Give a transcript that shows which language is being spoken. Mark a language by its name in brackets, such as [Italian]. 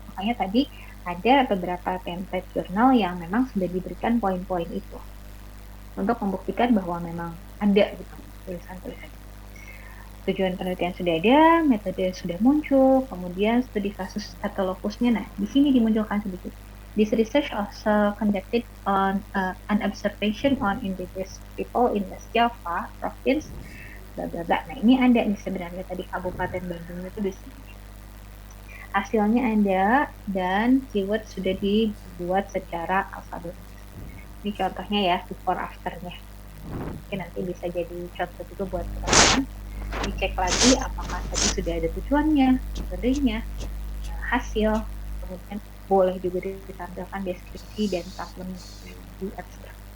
[Indonesian] Makanya tadi ada beberapa template jurnal yang memang sudah diberikan poin-poin itu untuk membuktikan bahwa memang ada gitu tulisan-tulisan. Tujuan penelitian sudah ada, metode sudah muncul, kemudian studi kasus atau lokusnya. Nah, di sini dimunculkan sedikit. [English] This research also conducted on an observation on indigenous people in West Java province, bla bla bla. [Indonesian] Nah, ini ada nih sebenarnya tadi Kabupaten Bandung itu di sini. Hasilnya ada dan keyword sudah dibuat secara alfabetis. Ini contohnya ya, before afternya. Mungkin nanti bisa jadi contoh juga buat teman-teman. Dicek lagi apakah tadi sudah ada tujuannya, metodenya, hasil, kemudian boleh juga ditampilkan deskripsi dan tabel di abstrak.